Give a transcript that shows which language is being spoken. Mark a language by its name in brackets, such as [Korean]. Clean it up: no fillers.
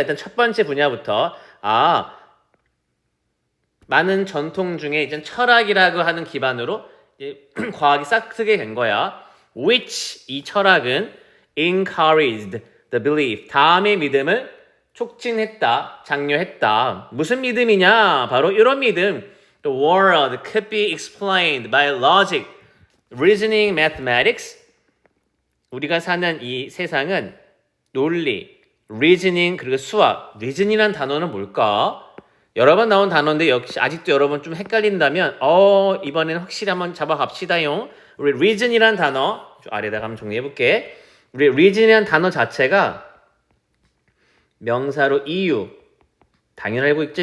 [Korean] 일단 첫 번째 분야부터 많은 전통 중에 이제 철학이라고 하는 기반으로 과학이 싹트게 된 거야. Which 이 철학은 [English] encouraged the belief [Korean] 다음의 믿음을 촉진했다, 장려했다. 무슨 믿음이냐? 바로 이런 믿음. [English] The world could be explained by logic, reasoning, mathematics. [Korean] 우리가 사는 이 세상은 논리, reasoning 그리고 수학. reason이란 단어는 뭘까? 여러 번 나온 단어인데 역시 아직도 여러분 좀 헷갈린다면 이번에는 확실히 한번 잡아갑시다요. 우리 reason이란 단어 좀 아래다가 한번 정리해볼게. 우리 reason이란 단어 자체가 명사로 이유 당연히 알고 있죠.